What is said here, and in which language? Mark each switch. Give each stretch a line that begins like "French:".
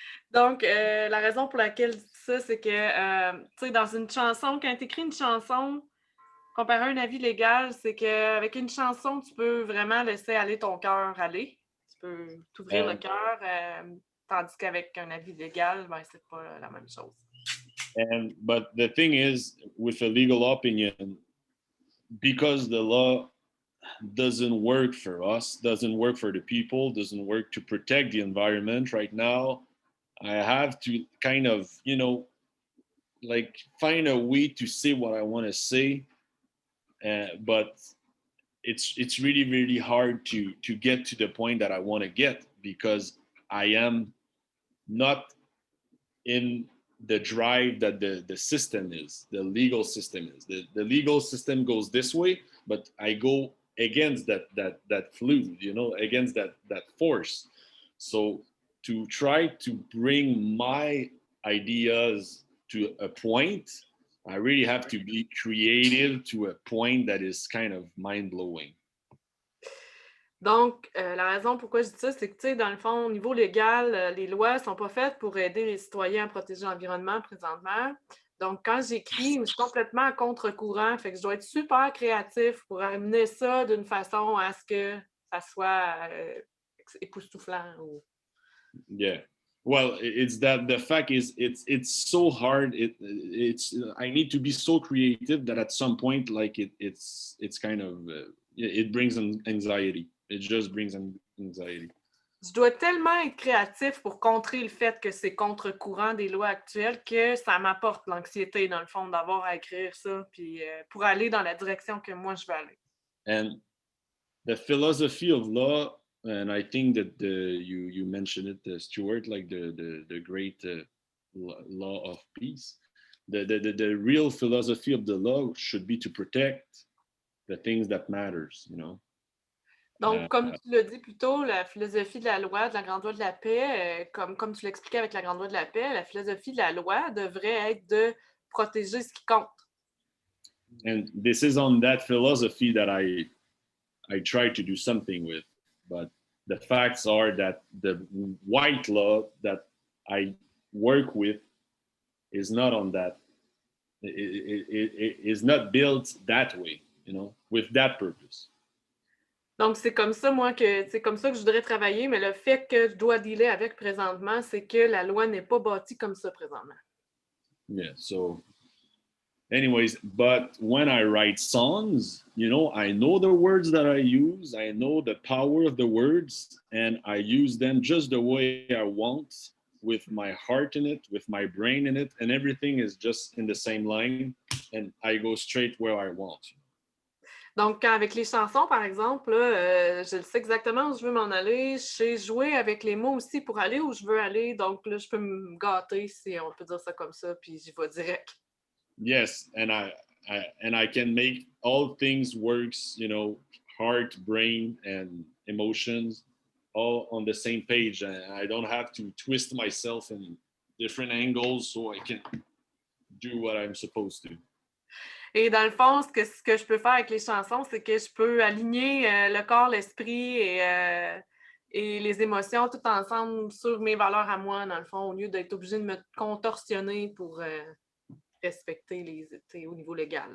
French: Donc, la raison pour laquelle je dis ça, c'est que, tu sais, dans une chanson, quand tu écris une chanson, comparé à un avis légal, c'est qu'avec une chanson, tu peux vraiment laisser aller ton cœur aller. Tu peux t'ouvrir le cœur, tandis qu'avec un avis légal, ben, c'est pas la même chose.
English: But the thing is, with a legal opinion, because the law doesn't work for us, doesn't work for the people, doesn't work to protect the environment right now, I have to kind of, you know, like find a way to say what I want to say, but it's really really hard to get to the point that I want to get because I am not in the drive that the system is, the legal system is. The legal system goes this way, but I go against that fluid, you know, against that force. So to try to bring my ideas to a point, I really have to be creative to a point that is kind of mind-blowing.
French: Donc, la raison pourquoi je dis ça, c'est que, tu sais, dans le fond, au niveau légal, les lois ne sont pas faites pour aider les citoyens à protéger l'environnement présentement. Donc, quand j'écris, je suis complètement à contre-courant. Fait que je dois être super créatif pour amener ça d'une façon à ce que ça soit époustouflant. Ou...
English: Yeah. Well, it's that the fact is it's so hard. It's I need to be so creative that at some point, like it's kind of it brings anxiety. It just brings anxiety.
French: Je dois tellement être créatif pour contrer le fait que c'est contre-courant des lois actuelles que ça m'apporte l'anxiété, dans le fond, d'avoir à écrire ça, puis pour aller dans la direction que moi, je veux aller.
English: And the philosophy of law, and I think that you mentioned it, Stuart, like the great law of peace. The real philosophy of the law should be to protect the things that matters, you know.
French: Donc, comme tu l'as dit plus tôt, la philosophie de la loi, de la grande loi de la paix, comme tu l'expliquais avec la grande loi de la paix, la philosophie de la loi devrait être de protéger ce qui compte.
English: And this is on that philosophy that I try to do something with, but the facts are that the white law that I work with is not on that. It is not built that way, you know, with that purpose.
French: Donc, c'est comme ça, moi, c'est comme ça que je voudrais travailler, mais le fait que je dois dealer avec présentement, c'est que la loi n'est pas bâtie comme ça présentement.
English: Yeah, so anyways, but when I write songs, you know, I know the words that I use, I know the power of the words, and I use them just the way I want, with my heart in it, with my brain in it, and everything is just in the same line, and I go straight where I want.
French: Donc, avec les chansons, par exemple, là, je sais exactement où je veux m'en aller. Je sais jouer avec les mots aussi pour aller où je veux aller. Donc, là, je peux me gâter, si on peut dire ça comme ça, puis j'y vais direct.
English: Yes, and I can make all things works, you know, heart, brain, and emotions all on the same page. And I don't have to twist myself in different angles so I can do what I'm supposed to.
French: Et dans le fond, ce que je peux faire avec les chansons, c'est que je peux aligner le corps, l'esprit et et les émotions tout ensemble sur mes valeurs à moi, dans le fond, au lieu d'être obligée de me contorsionner pour respecter au niveau légal.